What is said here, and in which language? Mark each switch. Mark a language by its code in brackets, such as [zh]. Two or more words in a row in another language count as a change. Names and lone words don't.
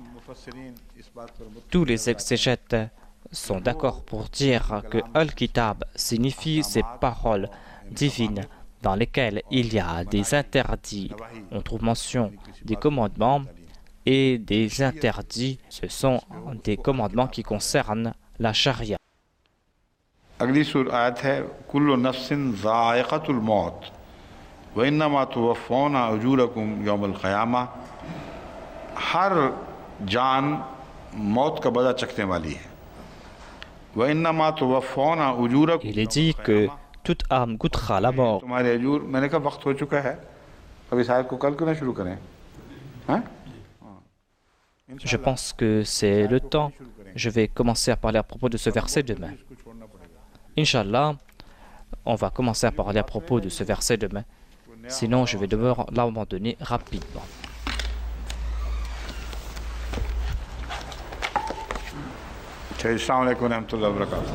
[fr] Tous les exégètes sont d'accord pour dire que Al-Kitab signifie ces paroles divines dans lesquelles il y a des interdits. On trouve mention des commandements et des interdits. Ce sont des commandements qui concernent la charia. [ur] اگلی آیت ہے [ar] كل نفس ذائقة الموت وإنما توفون أجوركم يوم القيامة [ur] ہر جان موت کا بدلہ چکھنے والی ہے. [ar] وإنما توفون أجوركم, [fr] Il est dit que toute âme goûtera la mort. [ur] تمہارے اجور. میں نے کہا وقت ہو چکا ہے ابھی شاید کو کل کیوں نہ شروع کریں? हाँ? [fr] Je pense que c'est le temps. Je vais commencer à parler à propos de ce verset demain. Inch'Allah, on va commencer à parler à propos de ce verset demain. Sinon, je vais devoir l'abandonner rapidement. [ar] السلام عليكم ورحمة الله وبركاته.